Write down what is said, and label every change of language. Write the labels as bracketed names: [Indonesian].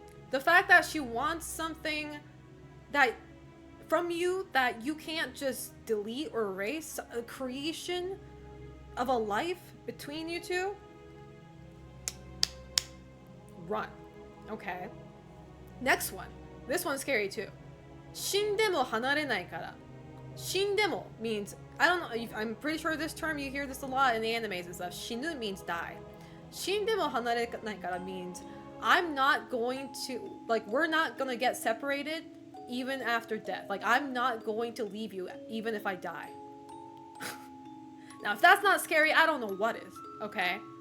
[English] The fact that she wants something that from you that you can't just delete or erase, a creation of a life between you two, run. Okay. Next one. This one's scary too. [Japanese] 死んでも離れないから. [English] 死んでも means, I don't know, I'm pretty sure this term, you hear this a lot in the animes and stuff. 死ぬ means die. [Japanese] 死んでも離れないから [English] means I'm not going to, like, we're not gonna get separated even after death. Like, I'm not going to leave you even if I die. Now, if that's not scary, I don't know what is, okay?